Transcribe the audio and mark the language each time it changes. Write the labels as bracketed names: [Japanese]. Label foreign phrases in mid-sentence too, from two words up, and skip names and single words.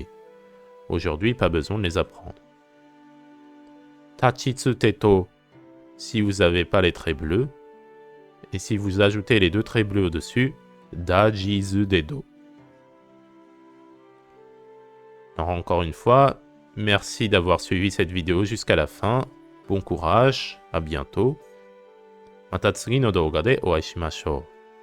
[French] Aujourd'hui, pas besoin de les apprendre. [Japanese] たちつてと, [French] si vous n'avez pas les traits bleus. Et si vous ajoutez les 2 traits bleus au-dessus, [Japanese] だぢづど. [French] Alors encore une fois, merci d'avoir suivi cette vidéo jusqu'à la fin. Bon courage, à bientôt. [Japanese] また次の動画でお会いしましょう.